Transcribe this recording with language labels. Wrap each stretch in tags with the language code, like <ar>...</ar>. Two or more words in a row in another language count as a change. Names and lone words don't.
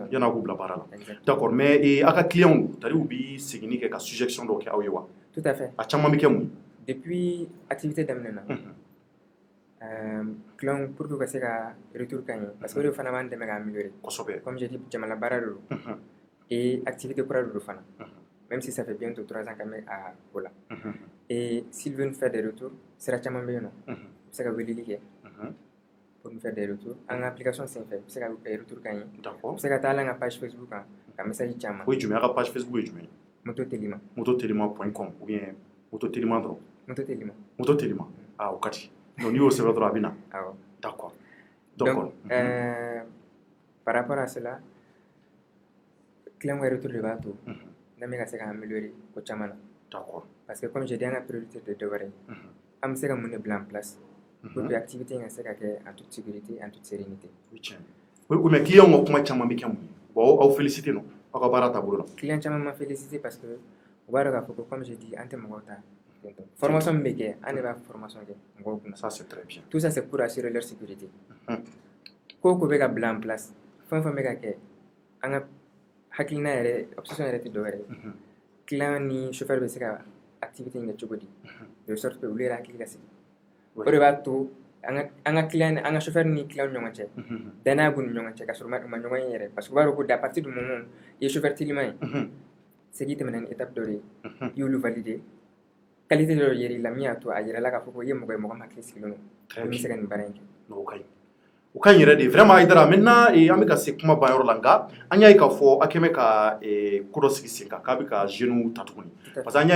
<bm>Yan'a k'u bila baara la.</bm> <fr>D'accord mais</fr> <bm>a ka client tari u bi segin kɛ ka suggestion dɔw kɛ aw ye wa.</bm> <fr>Tout à fait.</fr> <bm>A caman bɛ kɛ mun. Depuis activité daminɛ na client</bm> <fr>pour que</fr> <bm>ka se ka retour ka ɲɛ</bm> <fr>parce que</fr> <bm>o de fana b'an dɛmɛ ka améliorer. Kosɛbɛ.</bm> <fr>Comme j'ai dit</fr> <bm>jamana baara de don</bm> <fr>et activité</fr> <bm>kura de don fana.</bm> <fr>Même si ça fait bientôt 3 ans</fr> <bm>qu'an bɛ a ko la.</bm> <fr>Et s'il veut nous faire des retours</fr> <bm>sira caman bɛ yen nɔ u bɛ se ka weleli kɛ</bm> <fr>pour nous faire des retours</fr> <bm>an ka application senfɛ u bɛ se ka retour ka ɲɛ u bɛ se ka taa hali an ka page Facebook kan ka message caman. O ye jumɛn a ka page Facebook ye jumɛn ye. mototelima.com</bm> <fr>ou bien</fr> <bm>mototelima dɔrɔn. mototelima o ka di donc n'i y'o sɛbɛn dɔrɔn a bɛ na. Awɔ.</bm> <fr>D'accord. Donc par rapport à cela</fr> <bm>client ka retour de b'a to n'an bɛ ka se ka améliorer ko caman na.</bm> <fr>D'accord. Parce que comme j'ai dit</fr> <bm>an ka priorité de dɔ wɛrɛ ye an bɛ se ka mun de bila</bm> <fr>en place pour que activité</fr> <bm>in ka se ka kɛ</bm> <fr>en toute sécurité en toute sérénité. Oui mais</fr> <bm>client ka kuma caman bɛ kɛ mun ye bon aw félicité non aw ka baara taabolo la. Client caman ma félicité parce que u b'a dɔn k'a fɔ ko</bm> <fr>comme j'ai dit</fr> <bm>an tɛ mɔgɔw ta formation min bɛ kɛ an de b'a formation kɛ mɔgɔw kunna.</bm> <fr>Ça c'est très bien. Tout ça c'est pour assurer leur sécurité.</fr> <bm>Ko o ko bɛ ka bila</bm> <fr>en place</fr> <bm>fɛn o fɛn bɛ ka kɛ an ka hakilina yɛrɛ obsession yɛrɛ tɛ dɔwɛrɛ ye client ni chauffeur bɛ se ka activité in kɛ cogo di</bm> <fr>de sorte que</fr> <bm>olu yɛrɛ hakili ka sigi o de b'a to anga client anga chauffeur ni client ɲɔgɔn cɛ danaya b'u ni ɲɔgɔn cɛ ka sɔrɔ ma ɲɔgɔn ye yɛrɛ parce que u b'a dɔn ko</bm> <fr>à partir du moment</fr> <bm>i ye chauffeur teliman ye c'est k'i tɛmɛna ni étape dɔ de ye i y'olu valider qualité dɔ yɛrɛ i la min y'a to a yɛrɛla k'a fɔ ko i ye mɔgɔ ye mɔgɔ min hakili sigilen don min bɛ se ka nin baara in kɛ o ka ɲi yɛrɛ de vraiment Haidara maintenant an bɛ ka se kuma ban yɔrɔ la nka an y'a ye k'a fɔ a kɛmɛ ka ko dɔ sigi sen kan k'a bɛ ka jeunes ta tuguni parce que an y'a</bm>